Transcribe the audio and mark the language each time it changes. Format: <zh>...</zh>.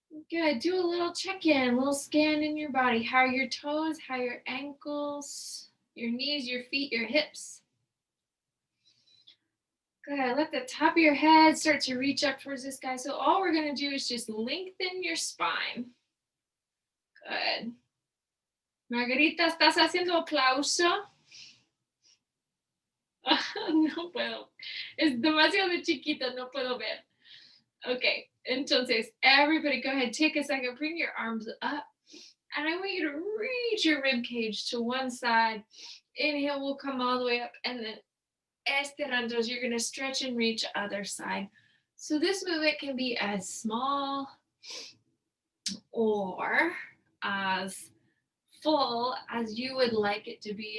<en>Good. Do a little check-in, a little scan in your body. How are your toes? How are your ankles? Your knees, your feet, your hips? Good. Let the top of your head start to reach up towards the sky. So all we're going to do is just lengthen your spine. Good.</en> <es>Margarita, ¿estás haciendo aplauso? No puedo. Es demasiado chiquita, no puedo ver.</es> <en>Okay, entonces everybody go ahead, take a second, bring your arms up. And I want you to reach your rib cage to one side. Inhale, we'll come all the way up. And then estirandos, you're going to stretch and reach other side. So this movement can be as small or as full as you would like it to be.</en>